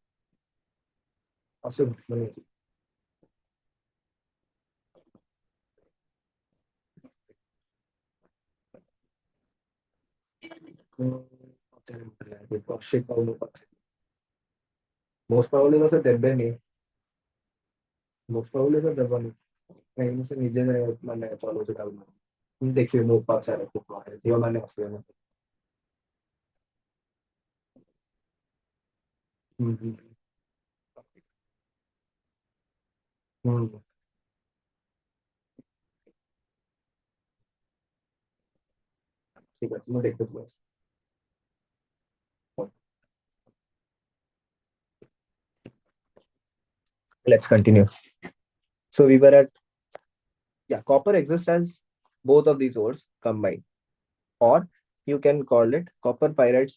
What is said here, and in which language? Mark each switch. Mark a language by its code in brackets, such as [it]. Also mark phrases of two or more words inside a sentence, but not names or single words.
[or] ଆସିବୁ ମୁଁ ନେଇଯିବି କୌଶିକ ବାବୁ ପାଖରେ [en] most probably [or] ତ ସେ ଦେବେନି [en] most probably [or] ତ ଦେବନି କାହିଁକି ସେ ନିଜେ ମାନେ ଚଲଉଛି ତାକୁ ଦେଖିବି ମୁଁ ପଚାରେ ଝିଅମାନେ ଆସିବେ ନା ହୁଁ ହୁଁ ହୁଁ ଠିକ ଅଛି ମୁଁ ଦେଖୁଛି [en] let's continue. So we were at, yeah, copper exists as both of these ores combined, or you can call it copper pyrites.